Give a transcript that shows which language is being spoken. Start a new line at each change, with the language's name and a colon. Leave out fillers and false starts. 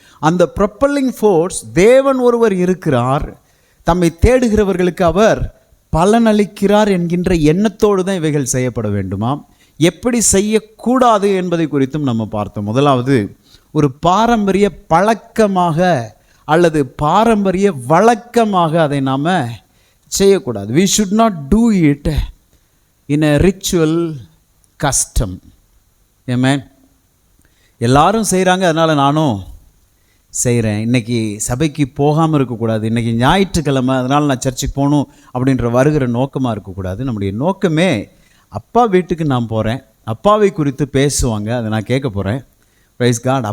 Tamil: அந்த ப்ரொப்பல்லிங் ஃபோர்ஸ் தேவன் ஒருவர் இருக்கிறார், தம்மை தேடுகிறவர்களுக்கு அவர் பலனளிக்கிறார் என்கின்ற எண்ணத்தோடு தான் இவைகள் செய்யப்பட வேண்டுமாம். எப்படி செய்யக்கூடாது என்பதை குறித்தும் நம்ம பார்த்தோம். முதலாவது, ஒரு பாரம்பரிய பழக்கமாக அல்லது பாரம்பரிய வழக்கமாக அதை நாம் செய்யக்கூடாது.
English: we should not do it in a ritual custom. Amen.
Tamil: எல்லாரும் செய்கிறாங்க, அதனால் நானும் செய்கிறேன். இன்றைக்கி சபைக்கு போகாமல் இருக்கக்கூடாது, இன்றைக்கி ஞாயிற்றுக்கிழமை அதனால் நான் சர்ச்சுக்கு போகணும் அப்படின்ற வருகிற நோக்கமாக இருக்கக்கூடாது. நம்முடைய நோக்கமே, அப்பா வீட்டுக்கு நான் போகிறேன், அப்பாவை குறித்து பேசுவாங்க, அதை நான் கேட்க போகிறேன். Price God.